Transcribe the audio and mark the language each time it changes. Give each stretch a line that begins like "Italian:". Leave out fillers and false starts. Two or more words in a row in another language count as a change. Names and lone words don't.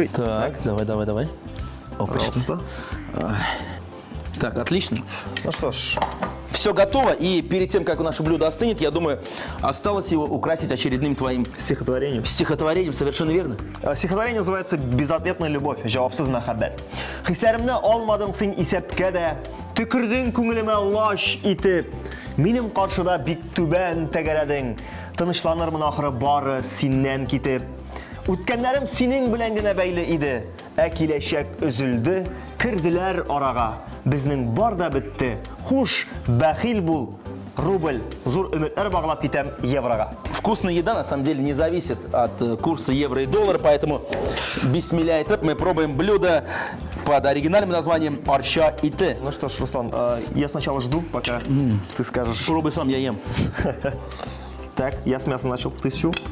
Russian: Так, давай. Опачки. Пожалуйста. Так, отлично. Ну что ж, Все готово, и перед тем, как наше блюдо остынет, я думаю, осталось его украсить очередным твоим стихотворение. стихотворением, совершенно верно. Стихотворение называется «Безответная любовь»,
Tatar: «Жауапсыз мәхәббәт». Хисләремне алмадың син исәпкә дә, төкердең күңелемә лаш итеп. Минем каршыда бик түбән тәгәрәдең, тынычланырмын ахыры бары синнән китеп. Үткәннәрем синең белән генә бәйле иде, киләчәк өзелде, керделәр арага. Безнең бар да бетте. Хуш, бәхил бул, рубль. Зур өметләр баглап китәм еврога.
Russian: Вкусная еда, на самом деле, не зависит от курса евро и доллара, поэтому
Tatar: бисмилля этеп
Russian: мы пробуем блюдо под оригинальным названием «Арща ите». Ну что ж, Руслан, я сначала жду, пока ты скажешь. Пробуй сам, я ем. Так, я с мяса начал, ты с чего?